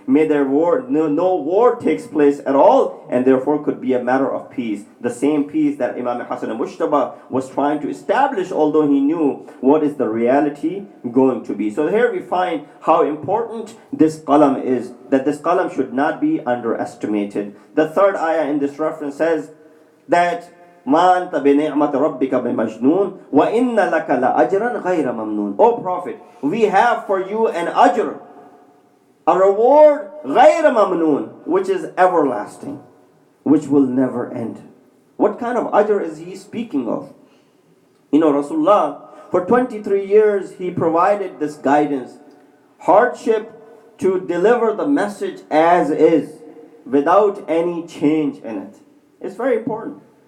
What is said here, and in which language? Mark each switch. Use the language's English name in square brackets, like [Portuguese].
[English] May there no war takes place at all, and therefore could be a matter of peace. The same peace that Imam Hasan al-Mushtaba was trying to establish, although he knew what is the reality going to be. So here we find how important this qalam is, that this qalam should not be underestimated. The third ayah in this reference says that [Arabic] مَا أَنْتَ بِنِعْمَةِ رَبِّكَ بِمَجْنُونَ وَإِنَّ لَكَ لَأَجْرًا غَيْرَ مَمْنُونَ. [English] O Prophet, we have for you an ajr, a reward [Arabic] غَيْرَ مَمْنُونَ, [English] which is everlasting, which will never end. What kind of ajr is he speaking of? You know, Rasulullah, for 23 years, he provided this guidance, hardship to deliver the message as is, without any change in it. It's very important.